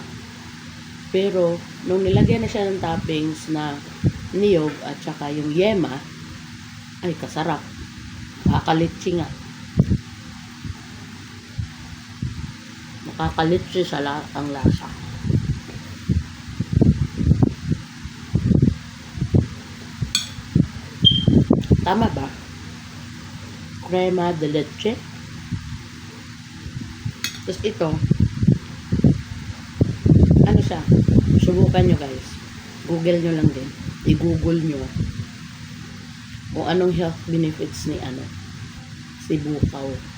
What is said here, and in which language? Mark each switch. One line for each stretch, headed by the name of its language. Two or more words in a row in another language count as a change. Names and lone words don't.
Filipino: Pero nung nilagyan na siya ng toppings na niyog at saka yung yema, ay kasarap, nakakalitsi nga, nakakalitsi ang lasa. Tama ba? Crema de leche. Tapos ito, ano siya, subukan nyo guys. Google nyo lang din. I-google nyo kung anong
English: health benefits
Filipino: ni si bukaw.